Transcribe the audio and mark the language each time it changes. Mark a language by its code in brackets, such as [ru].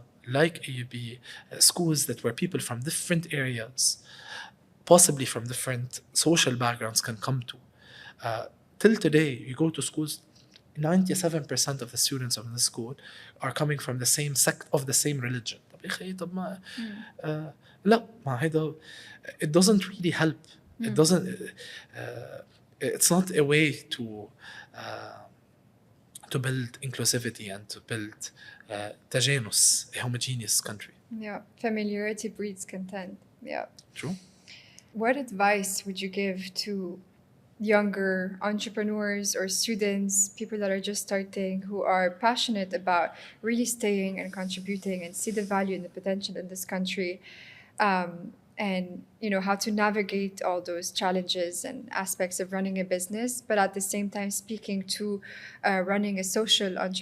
[en] like AUB, schools that where people from different areas, possibly from different social backgrounds, can come to. Till today, you go to schools, 97% of the students of the school are coming from the same sect of the same religion. [ar] طب يا أخي طب ما لا ما هيدا [en] it doesn't really help. It doesn't it's not a way to build inclusivity and to build تجانس, a homogeneous country. Yeah, familiarity breeds content. Yeah. True. What advice would you give to younger entrepreneurs or students, people that are just starting, who are passionate about really staying and contributing and see the value and the potential in this country, and how to navigate all those challenges and aspects of running a business, but at the same time speaking to running a social